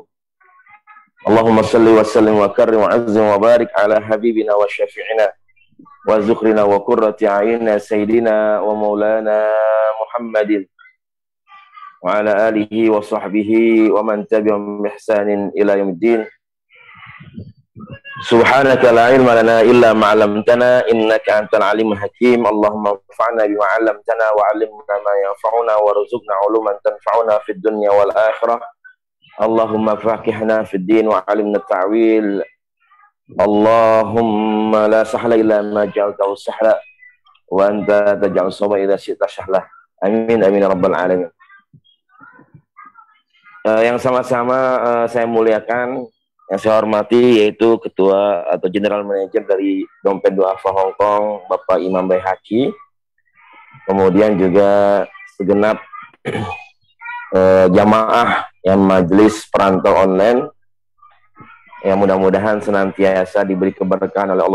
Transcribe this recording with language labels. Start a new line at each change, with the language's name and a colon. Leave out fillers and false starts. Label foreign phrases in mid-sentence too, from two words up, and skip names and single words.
Arabic: اللهم صل وسلم وكرم وعظم وبارك على حبيبنا وشفيعنا وذخرنا وقرة أعيننا سيدنا ومولانا محمد وعلى آله وصحبه ومن تبعهم بإحسان إلى يوم الدين. سبحانك لا علم لنا إلا ما علمتنا إنك أنت العليم الحكيم. اللهم انفعنا بما علمتنا وعلمنا ما ينفعنا وارزقنا علوما تنفعنا في الدنيا والآخرة. اللهم فقهنا في الدين وعلمنا التأويل. اللهم لا سهل إلا ما جعلته سهلا وأنت تجعل الصعب إذا شئت سهلا. آمين آمين يا رب العالمين.
Indonesian: Yang sama-sama saya muliakan, yang saya hormati yaitu Ketua atau
English: General Manager
Indonesian: dari Dompet Duafa Hong Kong, Bapak Imam Baihaqi. Kemudian juga segenap jamaah yang majelis perantau online, yang mudah-mudahan senantiasa diberi keberkahan oleh